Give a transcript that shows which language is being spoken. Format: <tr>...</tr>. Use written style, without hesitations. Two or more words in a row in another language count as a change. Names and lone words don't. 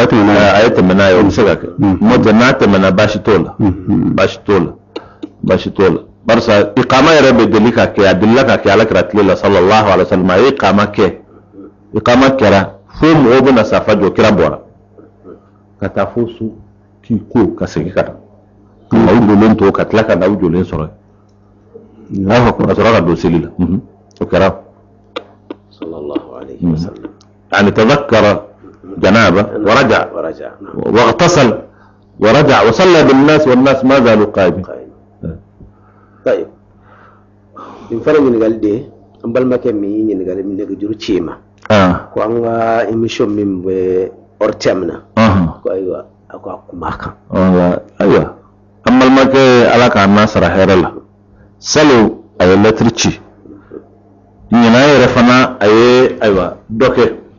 <bm>a ye tɛmɛ n'a ye o bɛ se ka kɛ n'o tɛ n'a tɛmɛna baasi t'o la barisa ikama yɛrɛ bɛ deli ka kɛ a delila ka kɛ Alakira tile la</bm> <ar>صلى الله عليه وسلم</ar> <bm>a ye ikama kɛra fo mɔgɔw bɛna safa jɔ kira bɔra ka taa fo su k'i ko ka segin ka na aw jɔlen to ka tila ka na aw jɔlen sɔrɔ ka sɔrɔ ka don seli la o kɛra</bm> <ar>صلى الله عليه وسلم يعني تذكر جنابه ورجع واغتسل ورجع وصلى بالناس والناس ما زالوا قائمين.</ar> <bm>طيب in fara ɲininkali de an balimakɛ min y'i ɲininkali min nɛgɛjuru ci ma ko an ka émission min bɛ</bm> <fr>hors thème</fr> <bm>na ko ayiwa a ko a kuma kan ayiwa an balimakɛ Ala k'a n'a sara hɛrɛ la salon a ye lettre ci ɲinan yɛrɛ fana a ye ayiwa dɔ kɛ</bm>